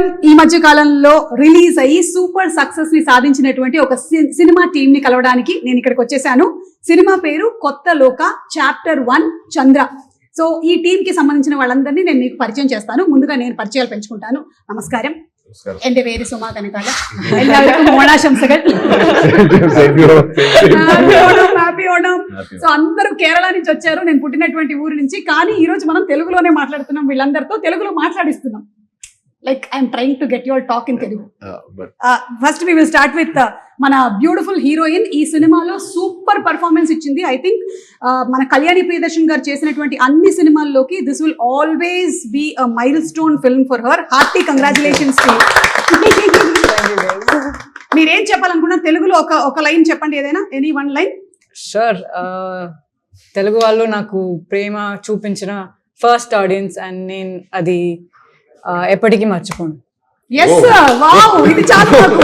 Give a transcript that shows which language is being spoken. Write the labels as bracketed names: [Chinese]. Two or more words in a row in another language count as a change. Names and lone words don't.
[Telugu] ఈ మధ్య కాలంలో రిలీజ్ అయ్యి [English] super success [Telugu] ని సాధించినటువంటి ఒక సినిమా టీమ్ ని కలవడానికి నేను ఇక్కడికి వచ్చేసాను. సినిమా పేరు కొత్త లోక చాప్టర్ 1 చంద్ర. సో ఈ టీమ్ కి సంబంధించిన వాళ్ళందరినీ నేను మీకు పరిచయం చేస్తాను. ముందుగా నేను పరిచయాలు పెంచుకుంటాను. నమస్కారం. [Malayalam] എന്റെ പേര് സുമാ കനകാല. എല്ലാവർക്കും ഓണാശംസകൾ. [English] Happy Onam. [Telugu] సో అందరూ కేరళ నుంచి వచ్చారు, నేను పుట్టినటువంటి ఊరు నుంచి. కానీ ఈ రోజు మనం తెలుగులోనే మాట్లాడుతున్నాం, వీళ్ళందరితో తెలుగులో మాట్లాడిస్తున్నాం. [English] Like I am trying to get your talk in Telugu. First we will start with mana beautiful heroine. [Telugu] ఈ సినిమాలో [English] super performance [Telugu] ఇచ్చింది. [English] I think [Telugu] మన కళ్యాణి ప్రియదర్శన్ గారు చేసినటువంటి అన్ని సినిమాల్లోకి [English] This will always be a milestone film for her. Hearty congratulations to [Telugu] మీరేం చెప్పాలనుకున్నారు తెలుగులో? ఒక లైన్ చెప్పండి, ఏదైనా [English] any one line. [Telugu] షూర్. తెలుగు వాళ్ళు నాకు ప్రేమ చూపించిన [English] first audience and [Telugu] నేను అది ఎప్పటికీ మర్చిపోను. [English] Yes, wow, [Telugu] ఇది చాలా నాకు.